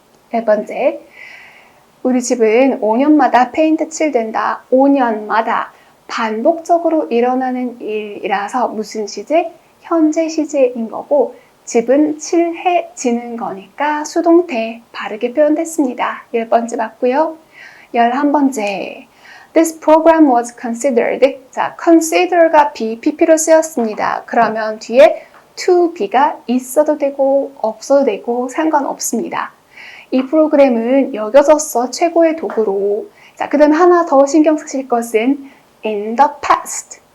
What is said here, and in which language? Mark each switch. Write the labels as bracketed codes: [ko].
[ko] 네 번째, 우리 집은 5년마다 페인트 칠된다. 5년마다 반복적으로 일어나는 일이라서 무슨 시제? 현재 시제인 거고 집은 칠해지는 거니까 수동태 바르게 표현됐습니다. 10번째 맞고요. 11번째, [en] This program was considered. [ko] 자, consider가 be, pp로 쓰였습니다. 그러면 뒤에 to be가 있어도 되고 없어도 되고 상관없습니다. 이 프로그램은 여겨졌어 최고의 도구로. 자, 그 다음에 하나 더 신경 쓰실 것은 [en] in the past.